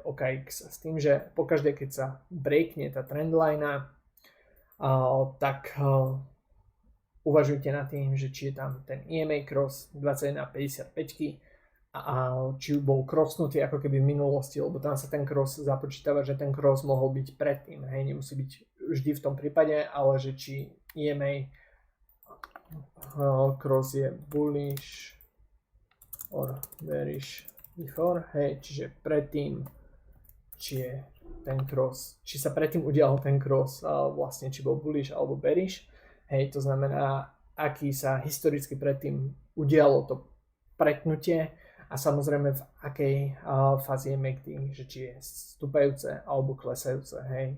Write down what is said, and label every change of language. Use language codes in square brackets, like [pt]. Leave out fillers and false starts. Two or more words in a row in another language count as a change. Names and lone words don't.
[sk] OKX, s tým, že pokaždé keď sa breakne tá trendline, tak uvažujte nad tým, že či je tam ten [en] EMA cross [sk] 21,55 a či bol crossnutý ako keby v minulosti, lebo tam sa ten cross započítava, že ten cross mohol byť predtým, hej, nemusí byť vždy v tom prípade, ale že či EMA [en] cross je bullish or bearish before, [sk] hej, čiže predtým, či je ten cross, či sa predtým udial ten cross, vlastne či bol bullish alebo bearish, hej, to znamená, aký sa historicky predtým udialo to pretnutie a samozrejme v akej fáze je MACD, že či je stúpajúce alebo klesajúce, hej.